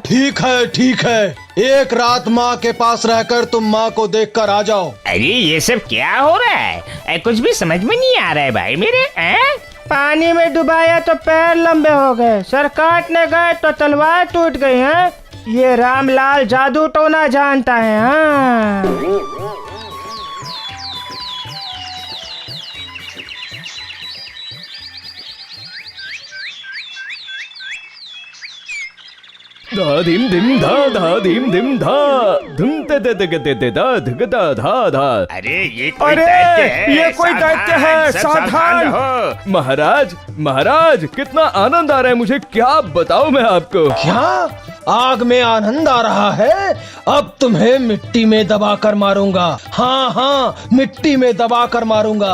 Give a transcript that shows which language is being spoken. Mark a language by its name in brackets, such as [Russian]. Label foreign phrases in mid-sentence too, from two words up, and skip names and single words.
[Hindi] ठीक है ठीक है, एक रात माँ के पास रहकर तुम माँ को देखकर आ जाओ। अरे ये सब क्या हो रहा है? कुछ भी समझ में नहीं आ रहा है भाई मेरे। पानी में डुबाया तो पैर लंबे हो गए, सर काटने गए तो तलवार टूट गई है। ये रामलाल जादू टोना जानता है। हाँ, धा धीम धिम धा धीम धिम धा धुम ते ते ते ते ते धा धग धा धा धा। अरे ये कोई दैत्य है। ये कोई दैत्य है, सब सावधान हो। महाराज कितना आनंद आ रहा है मुझे, क्या बताऊं मैं आपको। क्या आग में आनंद आ रहा है? अब तुम्हें मिट्टी में दबाकर मारूंगा। हाँ हाँ, मिट्टी में दबाकर मारूंगा।